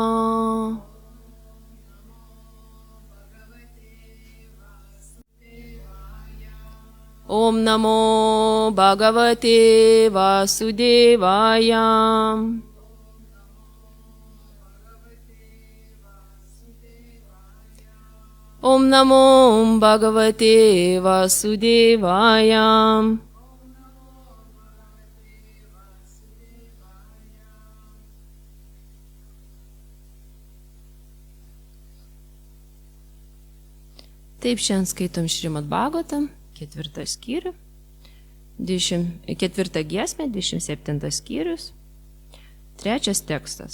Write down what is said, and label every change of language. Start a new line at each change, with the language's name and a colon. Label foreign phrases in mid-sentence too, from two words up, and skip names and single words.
Sanskrit: ओं नमो भगवते वासुदेवाय. ओं नमो भगवते वासुदेवाय.
Lithuanian: Taip, šiandien skaitom Šrimad Bhagavatam, 4 skyrių, 4 giesmė, 27 skyrius, 3 tekstas.